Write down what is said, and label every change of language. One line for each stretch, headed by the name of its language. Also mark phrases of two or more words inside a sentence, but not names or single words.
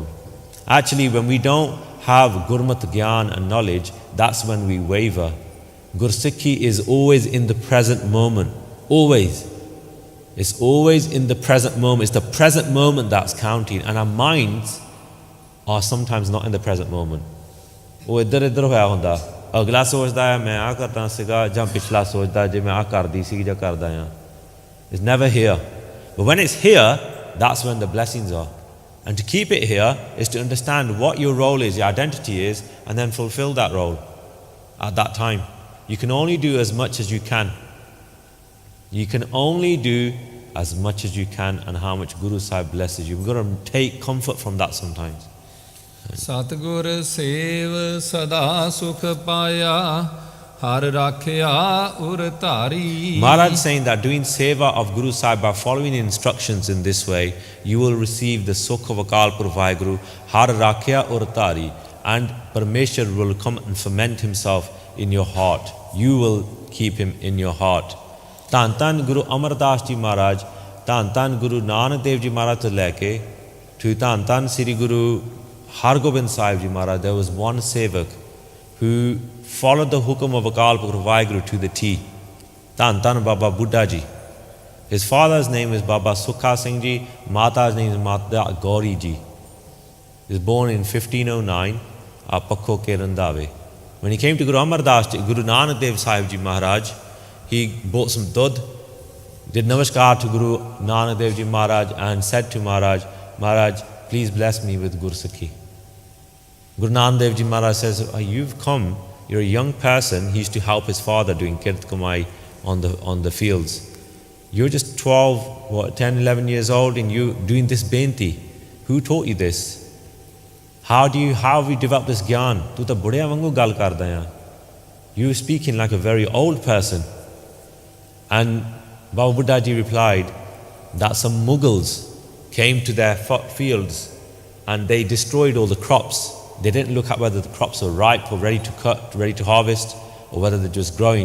English: Actually, when we don't have
Punjabi: ਗੁਰਮਤ ਗਿਆਨ
English: and knowledge, that's when we waver. Gursikhi is always in the present moment. Always. It's always in the present moment. It's the present moment that's counting. And our minds are sometimes not in the present moment.
Punjabi: ਉਹ ਇੱਧਰ ਇੱਧਰ ਹੋਇਆ ਹੁੰਦਾ ਅਗਲਾ ਸੋਚਦਾ ਹੈ ਮੈਂ ਆ ਕਰਨਾ ਸੀਗਾ ਜਾਂ ਪਿਛਲਾ ਸੋਚਦਾ ਜੇ ਮੈਂ ਆ ਕਰਦੀ ਸੀ ਜਾਂ ਕਰਦਾ ਆ.
English: It's never here. But when it's here, that's when the blessings are. And to keep it here is to understand what your role is, your identity is, and then fulfill that role at that time. You can only do as much as you can. You can only do as much as you can, and how much Guru Sahib blesses you. We've got to take comfort from that sometimes.
Punjabi: ਸਤਿਗੁਰ ਸੇਵ ਸਦਾ ਸੁਖ ਪਾਇਆ ਹਰ ਰਾਖਿਆ ਉਰ ਧਾਰੀ.
English: Maharaj is saying that doing seva of Guru Sahib by following instructions in this way, you will receive the sukh of Akal Purkh Vaheguru,
Punjabi: ਹਰ ਰਾਖਿਆ ਉਰ ਤਾਰੀ,
English: and Parmeshwar will come and ferment himself in your heart. You will keep him in your heart. Dhan Dhan Guru Amar Das Ji Maharaj, Dhan Dhan Guru Nanak Dev Ji Maharaj
Punjabi: ਤੋਂ ਲੈ ਕੇ
English: to Dhan Dhan Sri Guru Har Gobind Sahib Ji Maharaj, there was one sevak who followed the hukum of Akal Purkh Vaheguru to the T. Dhan Dhan Baba Buddha Ji. His father's name is Baba Sukha Singh Ji, Mata's name is Mata Gauri Ji. He was born in 1509 at Pakho ke Randave. When he came to Guru Amar Das Ji, Guru Nanak Dev Sahib Ji Maharaj, he bought some dud, did namaskar to Guru Nanak Dev Ji Maharaj and said to Maharaj, Maharaj, please bless me with Gursakhi. Guru Nanak Dev Ji Maharaj says, you've come, you're a young person. He used to help his father doing
Punjabi: ਕਿਰਤ ਕਮਾਈ
English: on the fields. You're just 10, 11 years old and you doing this benti. Who taught you this? How have you developed this gyan?
Punjabi: ਤੂੰ ਤਾਂ ਬੁੱਢਿਆਂ ਵਾਂਗੂ ਗੱਲ ਕਰਦਾ ਹੈ.
English: You're speaking like a very old person. And Baba Buddha Ji replied that some Mughals came to their fields and they destroyed all the crops. They didn't look at whether the crops were ripe or ready to cut, ready to harvest, or whether they're just growing.